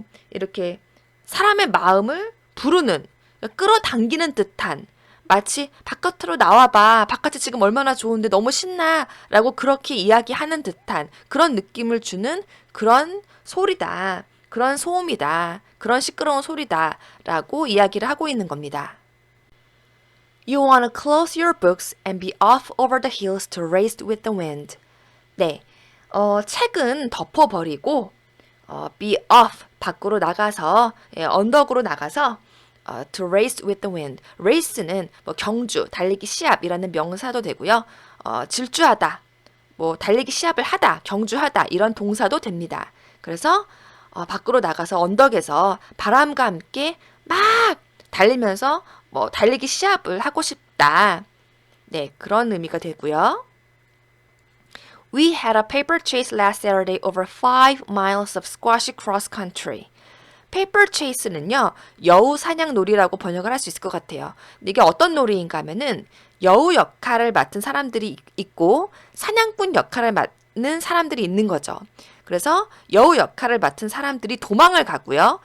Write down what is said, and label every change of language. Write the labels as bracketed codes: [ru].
[ko] 이렇게 사람의 마음을 부르는, 끌어당기는 듯한, 마치 바깥으로 나와봐, 바깥이 지금 얼마나 좋은데 너무 신나 라고 그렇게 이야기하는 듯한 그런 느낌을 주는 그런 소리다, 그런 소음이다, 그런 시끄러운 소리다 라고 이야기를 하고 있는 겁니다. [en] You wanna close your books and be off over the hills to race with the wind. [ko] 네, 책은 덮어버리고 [en] be off, [ko] 밖으로 나가서, 언덕으로 나가서 [en] to race with the wind. [ko] race는 뭐 경주, 달리기 시합이라는 명사도 되고요. 질주하다, 뭐 달리기 시합을 하다, 경주하다 이런 동사도 됩니다. 그래서 밖으로 나가서 언덕에서 바람과 함께 막 달리면서 뭐 달리기 시합을 하고 싶다. 네, 그런 의미가 되고요. [en] We had a paper chase last Saturday over 5 miles of squashy cross country. [ko] 페이퍼 체이스는요, 여우 사냥 놀이라고 번역을 할 수 있을 것 같아요. 근데 이게 어떤 놀이인가 하면은 여우 역할을 맡은 사람들이 있고 사냥꾼 역할을 맡는 사람들이 있는 거죠. 그래서 여우 역할을 맡은 사람들이 도망을 가고요.